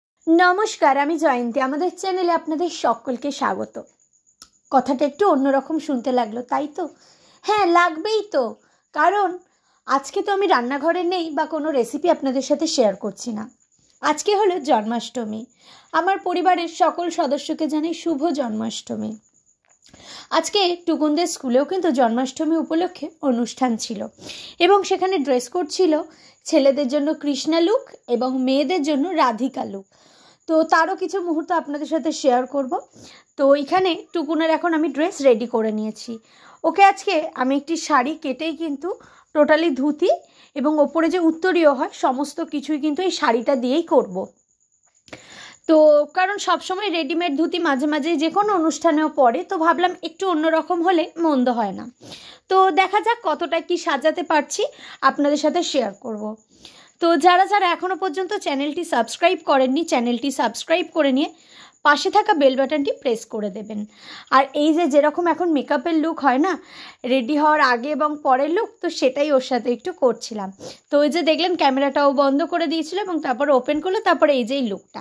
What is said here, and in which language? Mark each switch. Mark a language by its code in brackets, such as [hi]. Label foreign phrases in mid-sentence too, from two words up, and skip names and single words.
[bn] নমস্কার আমি জয়ন্তী আমাদের চ্যানেলে আপনাদের সকলকে স্বাগত। কথাটা একটু অন্যরকম শুনতে লাগলো তাই তো? হ্যাঁ লাগবেই তো, কারণ আজকে তো আমি রান্নাঘরে নেই বা কোনো রেসিপি আপনাদের সাথে শেয়ার করছি না। আজকে হলো জন্মাষ্টমী। আমার পরিবারের সকল সদস্যকে জানাই শুভ জন্মাষ্টমী। আজকে টুকুনদের স্কুলেও কিন্তু জন্মাষ্টমী উপলক্ষে অনুষ্ঠান ছিলো এবং সেখানে [en] dress code [bn] ছিলো ছেলেদের জন্য কৃষ্ণা লুক এবং মেয়েদের জন্য রাধিকা লুক। তো তারও কিছু মুহূর্ত আপনাদের সাথে শেয়ার করব। তো এখানে টুকুনের এখন আমি [en] dress ready [bn] করে নিয়েছি। ওকে আজকে আমি একটি শাড়ি কেটেই কিন্তু টোটালি ধুতি এবং ওপরে যে উত্তরীয় হয় সমস্ত কিছুই কিন্তু এই শাড়িটা দিয়েই করব। তো কারণ সব সময় রেডিমেড ধুতি মাঝে মাঝে যে কোনো অনুষ্ঠানেও পড়ে তো ভাবলাম একটু অন্যরকম হলে মন্দ হয় না। তো দেখা যাক কতটা কি সাজাতে পারছি আপনাদের সাথে শেয়ার করব। तो যারা যারা এখনো পর্যন্ত চ্যানেলটি সাবস্ক্রাইব করেননি চ্যানেলটি সাবস্ক্রাইব করে নিয়ে পাশে থাকা বেল বাটনটি প্রেস করে দেবেন। আর এই যে যেরকম এখন মেকআপের লুক হয় না রেডি হওয়ার আগে এবং পরের লুক তো সেটাই ওর সাথে একটু করছিলাম। তো ওই যে দেখলেন ক্যামেরাটাও বন্ধ করে দিয়েছিল এবং তারপর ওপেন করলো তারপরে এই যে এই লুকটা।